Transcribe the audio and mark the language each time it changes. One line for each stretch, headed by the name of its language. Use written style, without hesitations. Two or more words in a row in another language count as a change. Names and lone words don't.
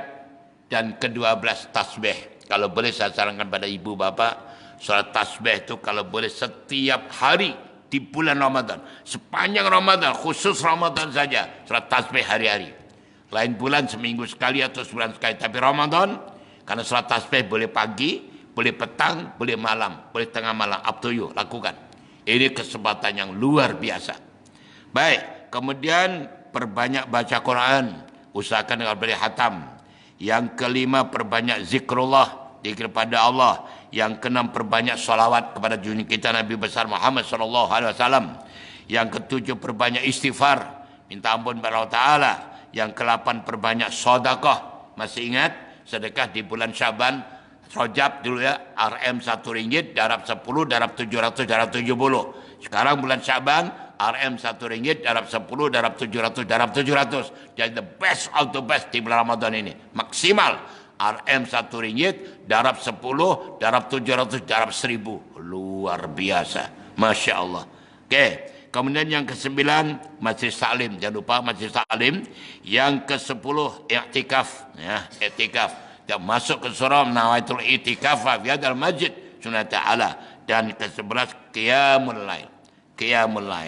Malay: Dan ke-12, tasbih. Kalau boleh saya sarankan pada ibu bapa, sholat tasbih itu kalau boleh setiap hari di bulan Ramadan. Sepanjang Ramadan, khusus Ramadan saja. Sholat tasbih hari-hari. Lain bulan seminggu sekali atau sebulan sekali. Tapi Ramadan, karena sholat tasbih boleh pagi, boleh petang, boleh malam, boleh tengah malam.
English: Up to you,
Malay: lakukan. Ini kesempatan yang luar biasa. Baik, kemudian perbanyak baca Quran. Usahakan dengan beri hatam. Yang kelima, perbanyak zikrullah, zikir pada Allah. Yang keenam, perbanyak salawat kepada junjungan kita Nabi besar Muhammad SAW. Yang ketujuh, perbanyak istighfar, minta ampun kepada Allah Ta'ala. Yang ke-8, perbanyak sedekah. Masih ingat sedekah di bulan Syaban, Rajab dulu ya, RM RM1, darab 10, darab 700, darab 70. Sekarang bulan Syaban, RM RM1, darab 10, darab 700, darab 700. Jadi
English: the best of the best
Malay: di bulan Ramadan ini. Maksimal. RM RM1, darab 10, darab 700, darab 1000. Luar biasa.
Arabic: ما شاء الله.
Malay: Oke. Kemudian yang ke-9, Majlis Taklim. Jangan lupa Majlis Taklim. Yang ke-10, i'tikaf. Ya, i'tikaf.
Arabic: Yang masuk ke surah نويت الاعتكاف في هذا المسجد سنة تعالى.
Malay: Dan ke-11,
Arabic: قيام الليل. قيام الليل.